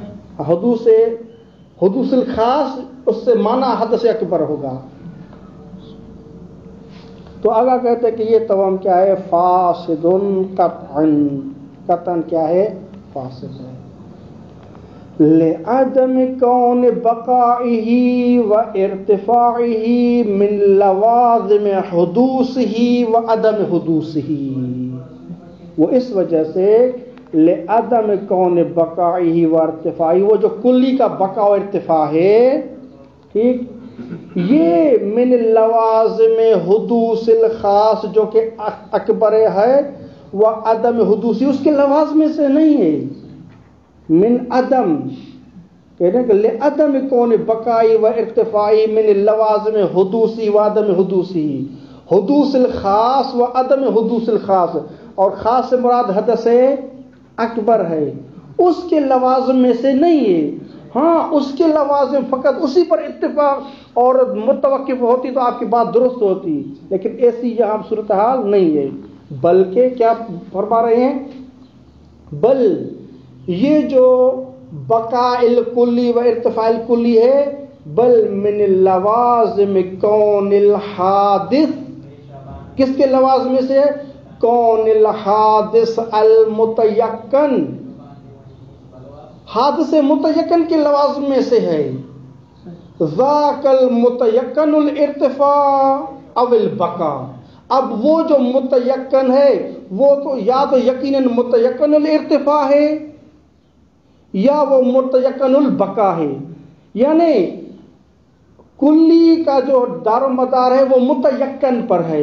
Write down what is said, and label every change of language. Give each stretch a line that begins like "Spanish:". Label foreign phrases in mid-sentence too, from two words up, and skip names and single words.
Arabic: حدوث الخاص,
Urdu: اس سے معنی حدث اکبر ہوگا. تو آغا کہتے ہیں کہ یہ توہم کیا ہے?
Arabic: فاسدٌ قطعاً,
Urdu: قطعاً کیا ہے? فاسد ہے.
Arabic: لعدم كون بقائه وارتفاعه من لوازم حدوثه وعدم حدوثه,
Urdu: وہ اس وجہ سے
Arabic: لعدم كون بقائه وارتفاعه,
Urdu: وہ جو کلی کا بقا اور ارتفاع ہے، ٹھیک، یہ
Arabic: من لوازم حدوث الخاص,
Urdu: جو کہ اکبر ہے,
Arabic: وعدم حدوثي,
Urdu: اس کے لوازم سے نہیں ہے.
Arabic: من عدم,
Urdu: کہہ رہے ہیں کہ
Arabic: عدم كون بقائي وارتفاعي من لوازم حدوثي وعدم حدوثي، حدوث الخاص وعدم حدوث الخاص,
Urdu: اور خاص سے مراد حدث اکبر ہے، اس کے لوازم میں سے نہیں ہے. ہاں، اس کے لوازم فقط اسی پر اتفاق اور متوقف ہوتی تو آپ کی بات درست ہوتی، لیکن ایسی یہاں صورت حال نہیں ہے. بلکہ کیا فرما رہے ہیں؟ بل یہ جو
Arabic: بقاء الكلي وارتفاع الكلي
Urdu: ہے,
Arabic: بل من لوازم كون الحادث,
Urdu: کس کے لوازم میں سے?
Arabic: كون الحادث المتيقن,
Urdu: حادث متیقن کے لوازم میں سے ہے.
Arabic: ذاك المتيقن الارتفاع أو البقاء,
Urdu: اب وہ جو متیقن ہے وہ تو یا تو یقیناً متیقن الارتفاع ہے یا وہ متیقن البقا ہے، یعنی کلی کا جو دارومدار ہے وہ متیقن پر ہے.